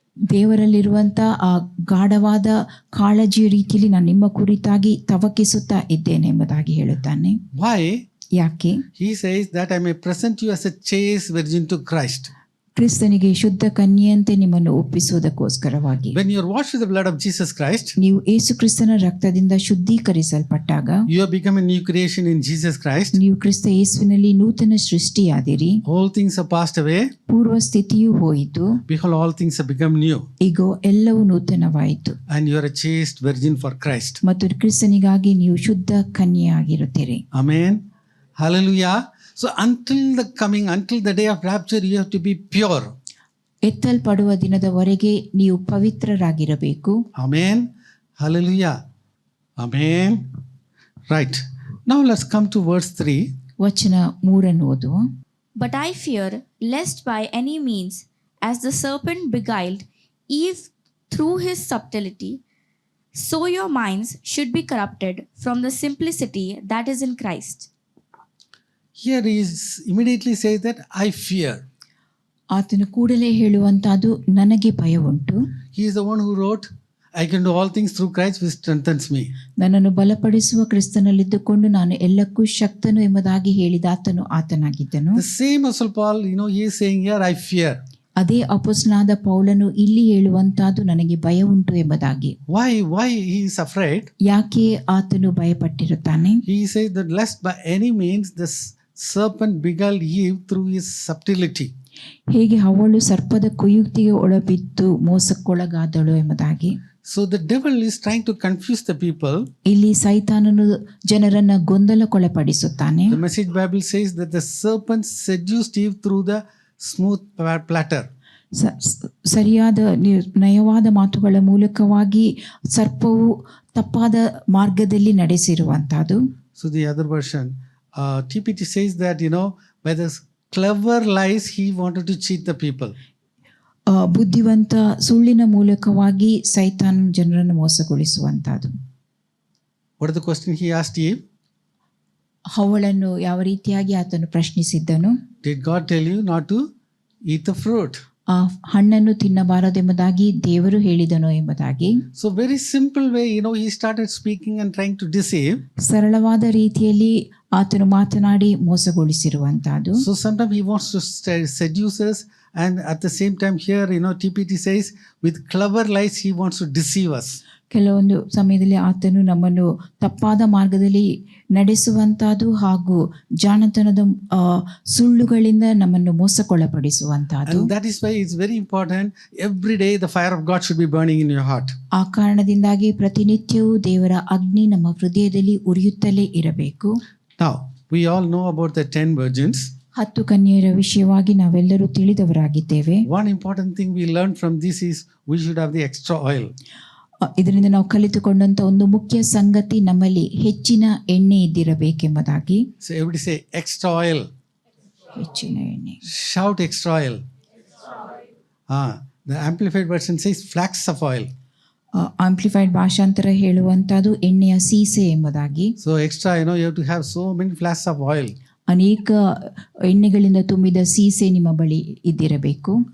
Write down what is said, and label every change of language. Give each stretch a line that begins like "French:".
Kannada: ದೇವರಲ್ಲಿರುವಂತ ಆ ಗಾಢವಾದ ಕಾಳಜಿಯ ರೀತಿಯಲ್ಲಿ ನಾನು ನಿಮ್ಮ ಕುರಿತಾಗಿ ತವಕಿಸುತ್ತಾ ಇದ್ದೇನೆ ಎಂಬುದಾಗಿ ಹೇಳುತ್ತಾನೆ.
English: Why?
Kannada: ಯಾಕೆ?
English: He says that I may present you as a chaste virgin to Christ.
Kannada: ಕ್ರಿಸ್ತನಿಗೆ ಶುದ್ಧ ಕನ್ಯೆಯಂತೆ ನಿಮ್ಮನ್ನು ಒಪ್ಪಿಸುವುದಕ್ಕೋಸ್ಕರವಾಗಿ.
English: When you are washed with the blood of Jesus Christ,
Kannada: ನೀವು ಯೇಸು ಕ್ರಿಸ್ತನ ರಕ್ತದಿಂದ ಶುದ್ಧೀಕರಿಸಲ್ಪಟ್ಟಾಗ,
English: you have become a new creation in Jesus Christ.
Kannada: ನೀವು ಕ್ರಿಸ್ತ ಯೇಸುವಿನಲ್ಲಿ ನೂತನ ಸೃಷ್ಟಿಯಾದಿರಿ.
English: All things are passed away.
Kannada: ಪೂರ್ವ ಸ್ಥಿತಿಯು ಹೋಯಿತು,
English: Behold, all things have become new.
Kannada: ಈಗೋ ಎಲ್ಲವೂ ನೂತನವಾಯಿತು.
English: And you are a chaste virgin for Christ.
Kannada: ಮತ್ತು ಕ್ರಿಸ್ತನಿಗಾಗಿ ನೀವು ಶುದ್ಧ ಕನ್ಯೆಯಾಗಿರುತ್ತೀರಿ.
English: Amen. Hallelujah. So until the day of rapture, you have to be pure.
Kannada: ಎತ್ತಲ್ಪಡುವ ದಿನದವರೆಗೆ ನೀವು ಪವಿತ್ರರಾಗಿರಬೇಕು.
English: Amen. Hallelujah. Amen. Right. Now let's come to verse 3.
Kannada: ವಚನ 3 ಓದುವ.
English: But I fear lest by any means, as the serpent beguiled Eve through his subtlety, so your minds should be corrupted from the simplicity that is in Christ. Here he immediately says that I fear.
Kannada: ಆತನು ಕೂಡಲೇ ಹೇಳುವಂತದ್ದು ನನಗೆ ಭಯವುಂಟು.
English: He is the one who wrote, I can do all things through Christ which strengthens me.
Kannada: ನನ್ನನ್ನು ಬಲಪಡಿಸುವ ಕ್ರಿಸ್ತನಲ್ಲಿದ್ದುಕೊಂಡು ನಾನು ಎಲ್ಲಕ್ಕೂ ಶಕ್ತನು ಎಂಬುದಾಗಿ ಹೇಳಿದ ಆತನು ಆತನಾಗಿದ್ದನು.
English: The same Apostle Paul, he is saying here, I fear.
Kannada: ಅದೇ ಅಪೊಸ್ತಲನಾದ ಪೌಲನು ಇಲ್ಲಿ ಹೇಳುವಂತದ್ದು ನನಗೆ ಭಯವುಂಟು ಎಂಬುದಾಗಿ.
English: Why he is afraid?
Kannada: ಯಾಕೆ ಆತನು ಭಯಪಟ್ಟಿರುತ್ತಾನೆ?
English: He says that lest by any means the serpent beguiled Eve through his subtlety.
Kannada: ಹೇಗೆ ಅವಳು ಸರ್ಪದ ಕುಯುಕ್ತಿಗೆ ಒಳಬಿದ್ದು ಮೋಸಕ್ಕೊಳಗಾದಳು ಎಂಬುದಾಗಿ.
English: So the devil is trying to confuse the people.
Kannada: ಇಲ್ಲಿ ಸೈತಾನನು ಜನರನ್ನ ಗೊಂದಲಕ್ಕೊಳಪಡಿಸುತ್ತಾನೆ.
English: The Message Bible says that the serpent seduced Eve through the smooth platter.
Kannada: ಸರಿಯಾದ ನಯವಾದ ಮಾತುಗಳ ಮೂಲಕವಾಗಿ ಸರ್ಪವು ತಪ್ಪಾದ ಮಾರ್ಗದಲ್ಲಿ ನಡೆಸಿರುವಂತಹದ್ದು.
English: So the other version, TPT says that by the clever lies he wanted to cheat the people.
Kannada: ಬುದ್ಧಿವಂತ ಸುಳ್ಳಿನ ಮೂಲಕವಾಗಿ ಸೈತಾನ್ ಜನರನ್ನು ಮೋಸಗೊಳಿಸುವಂತಹದ್ದು.
English: What is the question he asked Eve?
Kannada: ಅವಳನ್ನು ಯಾವ ರೀತಿಯಾಗಿ ಆತನು ಪ್ರಶ್ನಿಸಿದ್ದನು?
English: Did God tell you not to eat the fruit?
Kannada: ಆ ಹಣ್ಣನ್ನು ತಿನ್ನಬಾರದೆಂಬುದಾಗಿ ದೇವರು ಹೇಳಿದನು ಎಂಬುದಾಗಿ.
English: So very simple way, he started speaking and trying to deceive.
Kannada: ಸರಳವಾದ ರೀತಿಯಲ್ಲಿ ಆತನು ಮಾತನಾಡಿ ಮೋಸಗೊಳಿಸಿರುವಂತಹದ್ದು.
English: So sometimes he wants to seduce us, and at the same time here, TPT says with clever lies he wants to deceive us.
Kannada: ಕೆಲವೊಂದು ಸಮಯದಲ್ಲಿ ಆತನು ನಮ್ಮನ್ನು ತಪ್ಪಾದ ಮಾರ್ಗದಲ್ಲಿ ನಡೆಸುವಂತಹದ್ದು ಹಾಗೂ ಜಾಣತನದ ಸುಳ್ಳುಗಳಿಂದ ನಮ್ಮನ್ನು ಮೋಸಕ್ಕೊಳಪಡಿಸುವಂತಹದ್ದು.
English: And that is why it's very important every day the fire of God should be burning in your heart.
Kannada: ಆ ಕಾರಣದಿಂದಾಗಿ ಪ್ರತಿನಿತ್ಯವೂ ದೇವರ ಅಗ್ನಿ ನಮ್ಮ ಹೃದಯದಲ್ಲಿ ಉರಿಯುತ್ತಲೇ ಇರಬೇಕು.
English: Now we all know about the 10 virgins.
Kannada: 10 ಕನ್ಯೆಯರ ವಿಷಯವಾಗಿ ನಾವೆಲ್ಲರೂ ತಿಳಿದವರಾಗಿದ್ದೇವೆ.
English: One important thing we learned from this is we should have the extra oil.
Kannada: ಇದರಿಂದ ನಾವು ಕಲಿತುಕೊಂಡಂತ ಒಂದು ಮುಖ್ಯ ಸಂಗತಿ ನಮ್ಮಲ್ಲಿ ಹೆಚ್ಚಿನ ಎಣ್ಣೆ ಇದ್ದಿರಬೇಕೆಂಬುದಾಗಿ.
English: So everybody say extra oil.
Kannada: ಹೆಚ್ಚಿನ ಎಣ್ಣೆ.
English: Shout extra oil. The amplified version says flax of oil.
Kannada: Amplified ಭಾಷಾಂತರ ಹೇಳುವಂತದ್ದು ಎಣ್ಣೆಯ ಸೀಸೆ ಎಂಬುದಾಗಿ.
English: So extra, you have to have so many flasks of oil.
Kannada: ಅನೇಕ ಎಣ್ಣೆಗಳಿಂದ ತುಂಬಿದ ಸೀಸೆ ನಿಮ್ಮ ಬಳಿ ಇದ್ದಿರಬೇಕು.